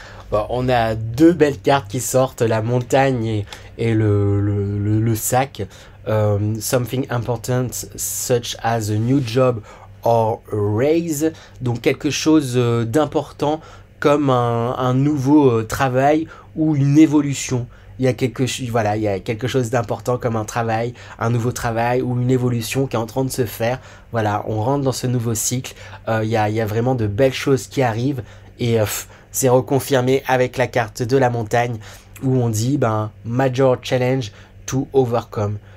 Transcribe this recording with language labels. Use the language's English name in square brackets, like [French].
[French] Bon, on a deux belles cartes qui sortent, la montagne et le sac. [English] Something important such as a new job or a raise. [French] Donc quelque chose d'important comme un nouveau travail ou une évolution. il y a voilà, il y a quelque chose d'important comme un travail, un nouveau travail ou une évolution qui est en train de se faire. Voilà, on rentre dans ce nouveau cycle. Il y a vraiment de belles choses qui arrivent et c'est reconfirmé avec la carte de la montagne où on dit [English] Major Challenge to Overcome.